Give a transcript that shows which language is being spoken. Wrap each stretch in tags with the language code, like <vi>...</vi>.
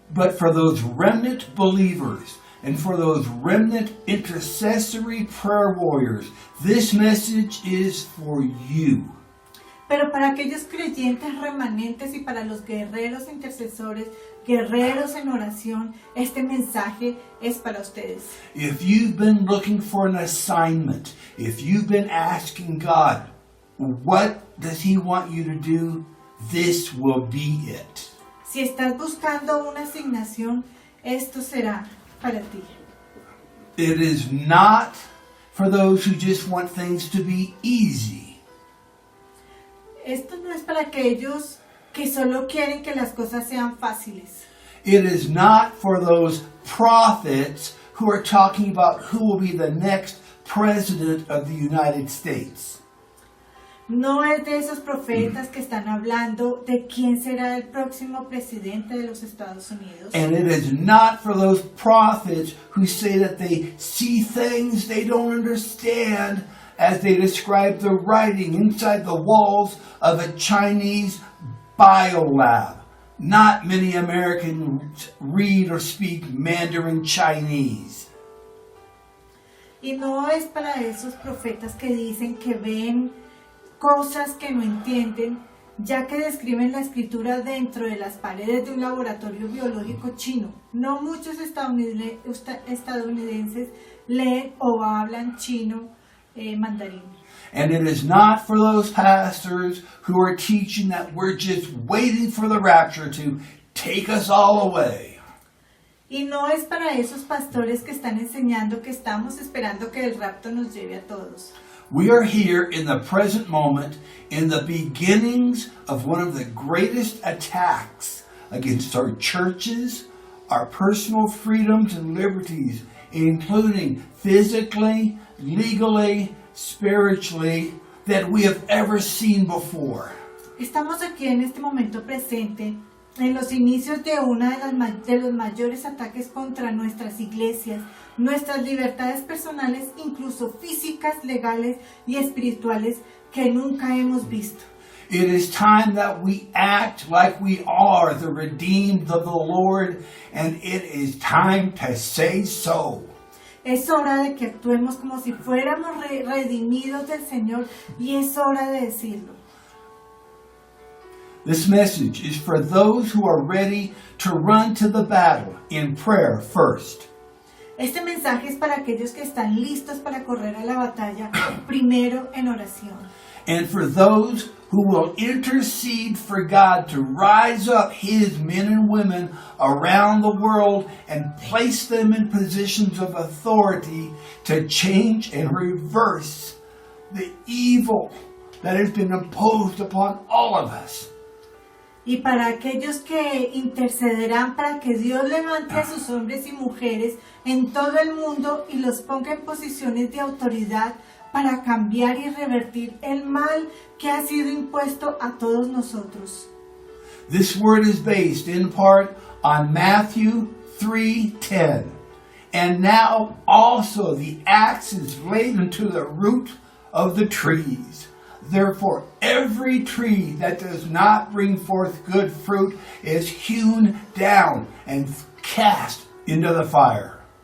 <en>But for those remnant believers and for those remnant intercessory prayer warriors, this message is for you.</en> <es>Pero para aquellos creyentes remanentes y para los guerreros intercesores, guerreros en oración, este mensaje es para ustedes.</es> <en>If you've been looking for an assignment, if you've been asking God, what does He want you to do? This will be it.</en> <es>Si estás buscando una asignación, esto será para ti.</es> <en>It is not for those who just want things to be easy.</en> <es>Esto no es para aquellos que solo quieren que las cosas sean fáciles.</es> <en>It is not for those prophets who are talking about who will be the next president of the United States.</en> <es>No es de esos profetas que están hablando de quién será el próximo presidente de los Estados Unidos.</es> <en>And it is not for those prophets who say that they see things they don't understand as they describe the writing inside the walls of a Chinese biolab. Not many Americans read or speak Mandarin Chinese.</en> <es>Y no es para esos profetas que dicen que ven cosas que no entienden, ya que describen la escritura dentro de las paredes de un laboratorio biológico chino. No muchos estadounidenses leen o hablan chino mandarín.</es> <en>And it is not for those pastors who are teaching that we're just waiting for the rapture to take us all away.</en> <es>Y no es para esos pastores que están enseñando que estamos esperando que el rapto nos lleve a todos.</es> <en>We are here in the present moment, in the beginnings of one of the greatest attacks against our churches, our personal freedoms and liberties, including physically, legally, spiritually, that we have ever seen before.</en> <es>Estamos aquí en este momento presente, en los inicios de uno de los mayores ataques contra nuestras iglesias, nuestras libertades personales, incluso físicas, legales y espirituales, que nunca hemos visto.</es> <en>It is time that we act like we are the redeemed of the Lord, and it is time to say so.</en> <es>Es hora de que actuemos como si fuéramos redimidos del Señor, y es hora de decirlo.</es> <en>This message is for those who are ready to run to the battle in prayer first.</en> <es>Este mensaje es para aquellos que están listos para correr a la batalla, primero en oración.</es> <en>And for those who will intercede for God to rise up His men and women around the world and place them in positions of authority to change and reverse the evil that has been imposed upon all of us.</en> <es>Y para aquellos que intercederán para que Dios levante a sus hombres y mujeres en todo el mundo y los ponga en posiciones de autoridad para cambiar y revertir el mal que ha sido impuesto a todos nosotros.</es> <en>This word is based in part on Matthew 3:10. And now also the axe is laid unto the root of the trees. Therefore every tree that does not bring forth good fruit is hewn down and cast into the fire.</en>